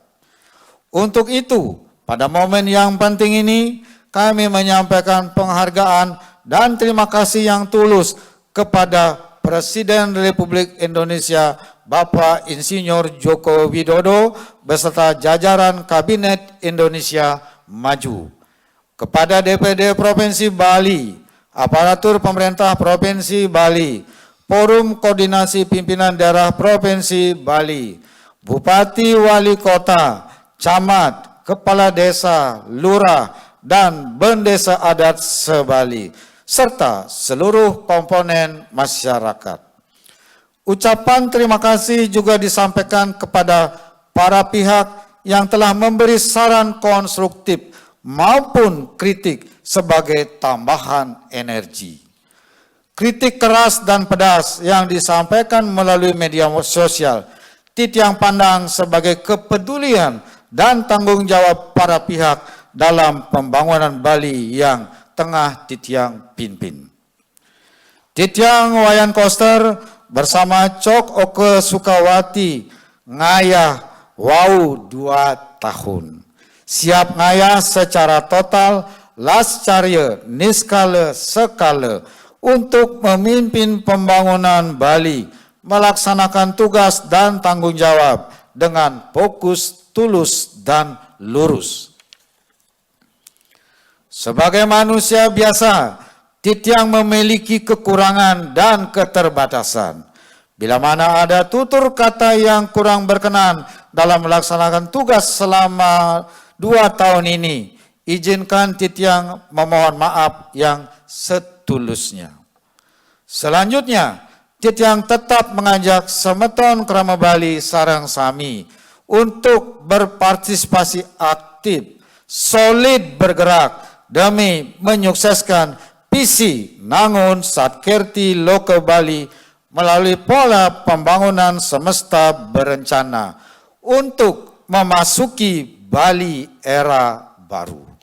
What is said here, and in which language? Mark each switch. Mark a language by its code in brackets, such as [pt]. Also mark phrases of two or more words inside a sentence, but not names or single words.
[id] Untuk itu, pada momen yang penting ini, kami menyampaikan penghargaan dan terima kasih yang tulus kepada Presiden Republik Indonesia Bapak Insinyur Joko Widodo beserta jajaran Kabinet Indonesia Maju, kepada DPD Provinsi Bali, aparatur pemerintah Provinsi Bali, Forum Koordinasi Pimpinan Daerah Provinsi Bali, Bupati Wali Kota, Camat, Kepala Desa, Lurah, dan Bendesa Adat se-Bali, serta seluruh komponen masyarakat. Ucapan terima kasih juga disampaikan kepada para pihak yang telah memberi saran konstruktif maupun kritik sebagai tambahan energi. Kritik keras dan pedas yang disampaikan melalui media sosial titiang pandang sebagai kepedulian dan tanggung jawab para pihak dalam pembangunan Bali yang tengah titiang pimpin. Titiang Wayan Koster bersama Cok Oke Sukawati [ban] ngayah wau [id] 2 tahun. Siap ngayah secara total [ban] lascarya niskala sekala [id] untuk memimpin pembangunan Bali, melaksanakan tugas dan tanggung jawab dengan fokus, tulus, dan lurus. Sebagai manusia biasa, titiang memiliki kekurangan dan keterbatasan. Bila mana ada tutur kata yang kurang berkenan dalam melaksanakan tugas selama 2 tahun ini, izinkan titiang memohon maaf yang setulusnya. Selanjutnya, titiang tetap mengajak [ban] semeton Krama Bali sareng sami [id] untuk berpartisipasi aktif, solid bergerak demi menyukseskan visi Nangun Satkerti Loka Bali melalui pola pembangunan semesta berencana untuk memasuki Bali era baru.